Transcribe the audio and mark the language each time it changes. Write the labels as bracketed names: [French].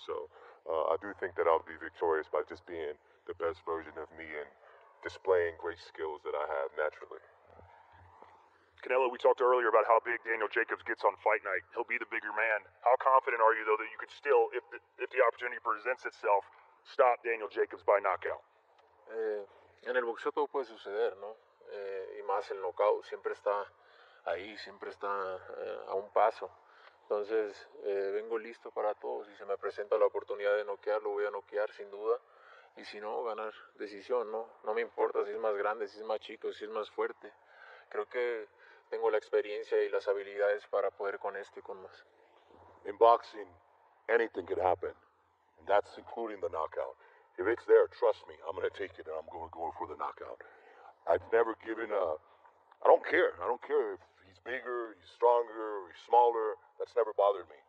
[English] So I do think that I'll be victorious by just being the best version of me and displaying great skills that I have naturally. Canelo, we talked earlier about how big Daniel Jacobs gets on fight night. He'll be the bigger man. How confident are you, though, that you could still, if the opportunity presents itself, stop Daniel Jacobs by knockout? [Spanish] En el boxeo todo puede suceder, ¿no? Y más el knockout siempre está ahí, siempre está a un paso. Entonces, vengo listo para todo. Si se me presenta la oportunidad de noquear, lo voy a noquear sin duda. Y si no, ganar decisión, ¿no? No me importa si es más grande, si es más chico, si es más fuerte. Creo que tengo la experiencia y las habilidades para poder con esto y con más. [English] In boxing, anything could happen, and that's including the knockout. If it's there, trust me, I'm going to take it, and I'm going for the knockout. I've never given a... I don't care. I don't care if he's bigger, he's stronger, he's smaller. That's never bothered me.